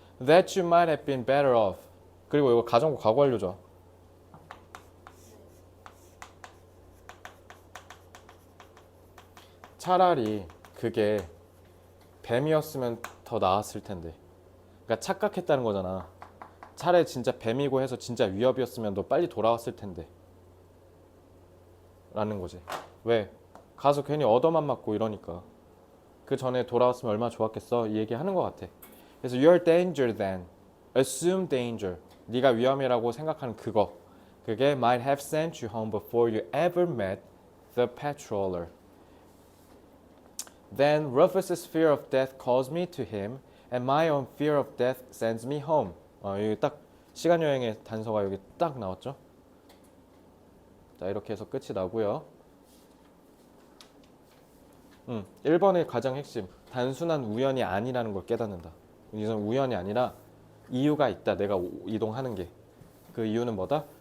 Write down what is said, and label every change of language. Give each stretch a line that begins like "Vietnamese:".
English: That you might have been better off.
Korean: 그리고 이거 가정부 과거 완료죠. 차라리 그게 뱀이었으면 더 나았을 텐데. 그러니까 착각했다는 거잖아. 차라리 진짜 뱀이고 해서 진짜 위협이었으면 너 빨리 돌아왔을 텐데. 라는 거지. 왜? 가서 괜히 얻어만 맞고 이러니까. 그 전에 돌아왔으면 얼마나 좋았겠어. 이 얘기 하는 것 같아. 그래서
English: your danger then. assume danger.
Korean: 네가 위험이라고 생각하는 그거. 그게
English: might have sent you home before you ever met the patroller. Then Rufus's fear of death calls me to him, and my own fear of death sends me home.
Korean: 여기 딱 시간 여행의 단서가 여기 딱 나왔죠. 자, 이렇게 해서 끝이 나고요. 1번의 가장 핵심. 단순한 우연이 아니라는 걸 깨닫는다. 이건 우연이 아니라 이유가 있다. 내가 이동하는 게. 그 이유는 뭐다?